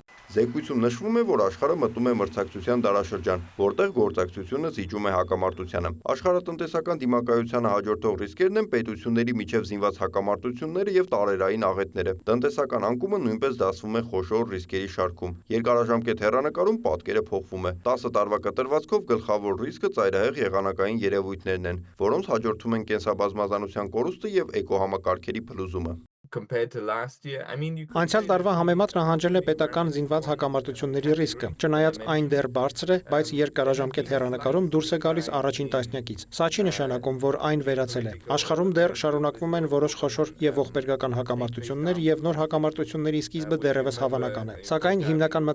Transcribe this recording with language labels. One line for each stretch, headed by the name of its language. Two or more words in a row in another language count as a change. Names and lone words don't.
Armenian: Զեկույցում նշվում է, որ աշխարհը մտնում է մրցակցության դարաշրջան, որտեղ գործակցությունը զիջում է հակամարտությանը։ Աշխարհատնտեսական դիմակայությանը հաջորդող ռիսկերն են պետությունների միջև զինված հակամարտությունները եւ տարերային աղետները։ Տնտեսական անկումը նույնպես դասվում է խոշոր ռիսկերի շարքում։ Երկարաժամկետ հեռանկարում պատկերը փոխվում է։ 10 տարվա կտրվածքով գլխավոր ռիսկը ծայրահեղ եղանակային երևույթներն են, որոնց հաջորդում են կենսաբազմազանության կորուստը եւ էկոհամակարգերի փլուզումը։
English: Compared to last year,
Armenian: Անցյալ տարվա համեմատ նահանջել է պետական զինված հակամարտությունների ռիսկը։ Չնայած այն դեռ բարձր է, բայց երկարաժամկետ հեռանկարում դուրս է գալիս առաջին տասնյակից։ Սա չի նշանակում, որ այն վերացել է։ Աշխարհում դեռ շարունակվում են որոշ խոշոր եւ ողբերգական հակամարտություններ եւ նոր հակամարտությունների սկիզբը դեռևս հավանական է։ Սակայն հիմնական